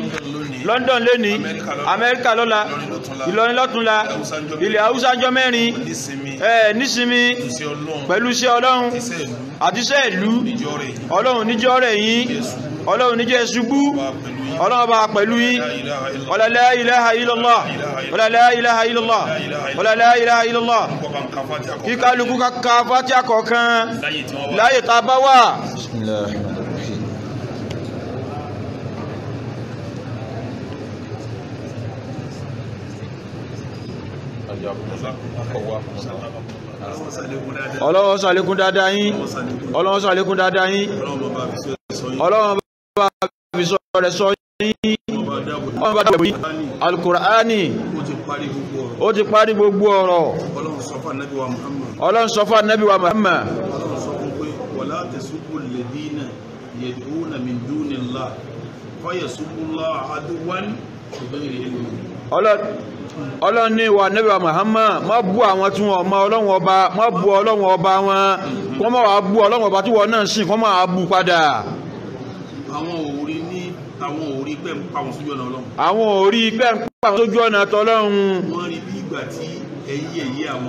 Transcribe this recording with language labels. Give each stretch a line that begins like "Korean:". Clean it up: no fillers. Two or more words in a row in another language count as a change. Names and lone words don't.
Yoruba: London lónìí, Amẹ́ríkà lọ́la, Ìlọrin lọ́túnla, ilẹ̀ Haúsá jọ mẹ́rin, nísinmi pẹ̀lú iṣẹ́ Ọlọ́run àti iṣẹ́ ìlú. Ọlọ́run níjọ́ rẹ̀ yín, Ọlọ́run níjẹ́ ṣubú, Ọlọ́run bá pẹ̀lú yín.
Arabic: ولا لا إله إلا الله، ولا لا إله إلا الله، ولا لا إله إلا الله.
Yoruba: Kí kálukú ká Fátíhà kọ̀ọ̀kan láyé tá a bá wà. Ọlọ́run ṣàlékún dáadáa yín, Ọlọ́run ṣàlékún dáadáa yín, Ọlọ́run bá fi sọ rẹ̀ sọ yín, Ọlọ́run bá dábò yín. Al-Qur'ani ó ti parí gbogbo ọ̀rọ̀. Ọlọ́run sọ fún Ànábì wa Muhammad.
Arabic: ولا تسبوا الذين يدعون من دون الله فيسبوا الله عدوا بغير علم.
Yoruba: Ọlọ́run ní ìwà Ànábì wa Muhammad má bú àwọn tí wọ́n mọ Ọlọ́run ọba, má bú Ọlọ́run ọba wọn, kọ́ má wàá bú Ọlọ́run ọba tí wọ́n náà sìn, kọ́ má wàá bú padà. Àwọn òrí pẹ́ ń pa wọn sójú ọ̀nà Ọlọ́run. Àwọn òrí pẹ́ ń pa wọn sójú ọ̀nà tọ́lọ́run. Wọ́n rí bí ìgbà tí ẹ̀yin yẹ̀yẹ́ àwọn.